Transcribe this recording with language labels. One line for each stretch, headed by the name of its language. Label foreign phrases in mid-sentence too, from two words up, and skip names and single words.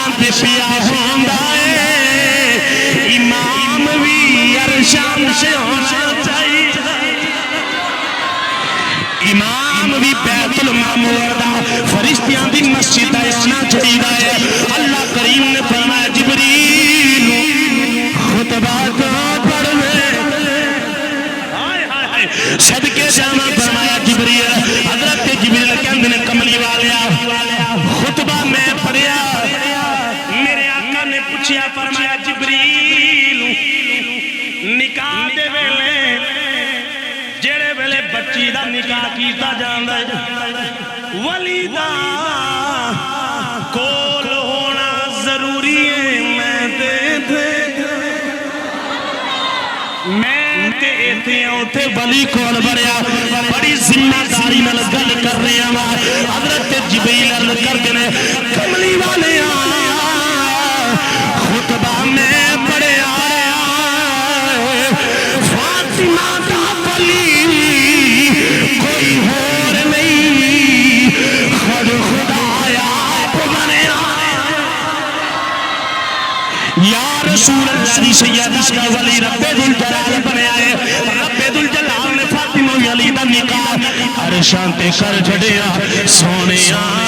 Punjabi: پیا ہوندا ہے امام بھی عرشان سے ہونا چاہیے امام بھی بیت المعمور دا فرشتیاں دی مسجد ہونا چاہیے اللہ کریم نے فرمایا جبریل خطبہ تو پڑھنے صدقے جانا فرمایا جبریل حضرت جبریل کہندے نے کملی والیا خطبہ میں پڑھیا میرے آقا نے پوچھیا فرمایا جبریل نکاح دے ویلے جڑے ویلے بچی دا نکاح کیتا جاندا ہے ولی دا کول ہونا ضروری ہے میں تے ایتھے اوتھے ولی کول بڑیا بڑی ذمہ داری نال گل کر رہے ہیں حضرت جبریل عرض کردے نے کملی والے خطبہ میں پڑھیا فاطمہ دا ولی کوئی اور نہیں خود خدایا بنیا یا رسول اللہ دی سید اس کا ولی رب ذوالجلال بنیا ہے رب ذوالجلال نے فاطمہ علی دا نکاح عرشاں تے کر چھڑیا سونیا